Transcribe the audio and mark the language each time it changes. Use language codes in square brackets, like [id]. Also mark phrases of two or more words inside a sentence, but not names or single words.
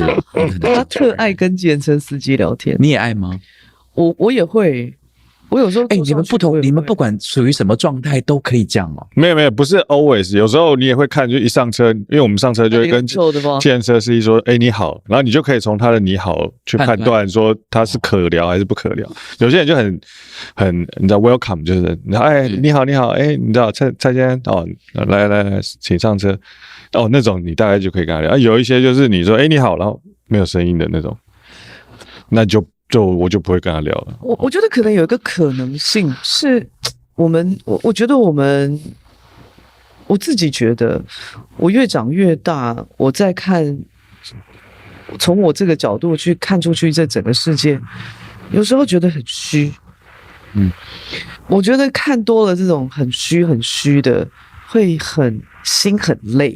[zh] 他特愛跟計程車司機聊天。你也愛嗎？我也會。我有時候你們不同，你們不管屬於什麼狀態都可以這樣哦。沒有，不是 always， 有時候你也會看，就一上車，因為我们上車就會跟計程車司機說，你好，然後你就可以從他的你好去判斷說他是可聊還是不可聊。有些人就很你知道 welcome， 就是你好，你知道蔡先生來，請上車那種你大概就可以跟他聊。有一些就是你說你好，然後沒有聲音的那種，那我就不會跟他聊了。我覺得可能有一個可能性是， 我覺得我自己覺得，我越長越大，我在看，從我這個角度去看出去這整個世界，有時候覺得很虛。我覺得看多了這種很虛的，會心很累。